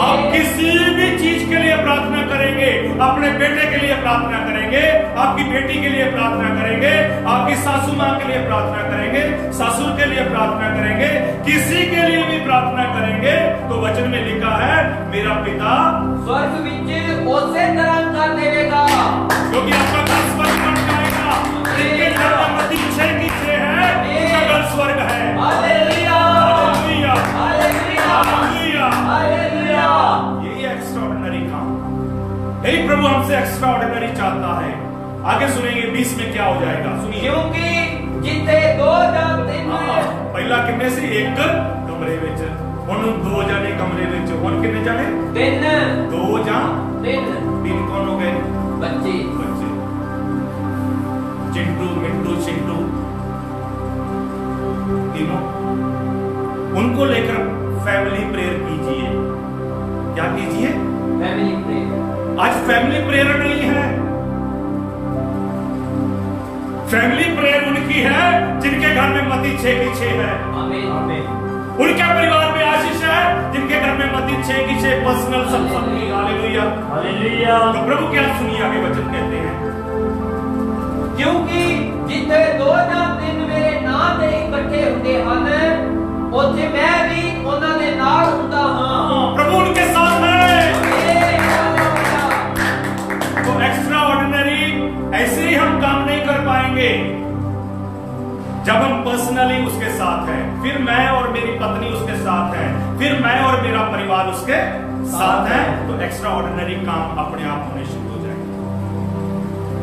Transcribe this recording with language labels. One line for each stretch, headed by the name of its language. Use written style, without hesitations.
Hindi: आप किसी भी चीज के लिए प्रार्थना करेंगे, अपने बेटे के लिए प्रार्थना करेंगे, आपकी बेटी के लिए प्रार्थना करेंगे, आपकी सासू माँ के लिए प्रार्थना करेंगे, ससुर के लिए प्रार्थना करेंगे, किसी के लिए भी प्रार्थना करेंगे, तो वचन में लिखा है मेरा पिता
Punjabi: स्वर्ग ਵਿੱਚ ਉਸੇ ਤਰ੍ਹਾਂ ਕਰ ਦੇਵੇਗਾ।
Hindi: क्योंकि आपका घर स्वर्ग बन जाएगा। जिनके घर में मत्ती 6 की 6 है, उसका घर स्वर्ग है। Hallelujah hallelujah hallelujah hallelujah. Hallelujah. यही एक्स्ट्राऑर्डिनरी काम, यही प्रभु हमसे एक्स्ट्राऑर्डिनरी चाहता है। आगे सुनेंगे 20 में क्या हो जाएगा, सुनिए।
Punjabi: ਕਿਉਂਕਿ ਜਿੱਥੇ ਦੋ ਜਾਂ ਤਿੰਨ ਪਹਿਲਾਂ ਕਿੰਨੇ ਸੀ? ਇੱਕ ਕਮਰੇ ਵਿੱਚ, ਹੁਣ ਦੋ ਜਾਣੇ ਕਮਰੇ ਵਿੱਚ, ਹੁਣ ਕਿੰਨੇ ਜਾਣੇ? ਤਿੰਨ ਦੋ ਜਾਂ ਤਿੰਨ
Hindi: तीन कौन हो गए?
Punjabi: ਬੱਚੇ
Hindi: बच्चे, चिंटू मिंटू चिंटू, तीनों। उनको लेकर फैमिली प्रेयर कीजिए। क्या कीजिए? Family prayer. आज फैमिली प्रेयर नहीं है। फैमिली प्रेयर उनकी है जिनके घर में मत्ती 6 की 6 है। आमीन आमीन। उनके परिवार में आशीष है जिनके घर में मत्ती 6 की 6 पर्सनल सत्संग की। Hallelujah hallelujah. तो प्रभु क्या सुनिए, आगे वचन कहते हैं।
Punjabi: ਕਿਉਂਕਿ ਜਿੱਥੇ ਦੋ ਜਾਂ ਤਿੰਨ ਮੇਰੇ ਨਾਂ ਤੇ ਇਕੱਠੇ ਹੁੰਦੇ ਹਨ, ਉੱਥੇ ਮੈਂ ਵੀ ਉਹਨਾਂ ਦੇ ਨਾਲ ਹੁੰਦਾ ਹਾਂ।
Hindi: प्रभु उनके साथ है। आमीन, हालेलुया। तो एक्स्ट्रा ऑर्डिनरी ऐसे ही हम काम नहीं कर पाएंगे जब हम पर्सनली उसके साथ हैं, फिर मैं और मेरी पत्नी उसके साथ है, फिर मैं और मेरा परिवार उसके साथ है, तो एक्स्ट्रा ऑर्डिनरी काम अपने आप होने शुरू हो जाएंगे।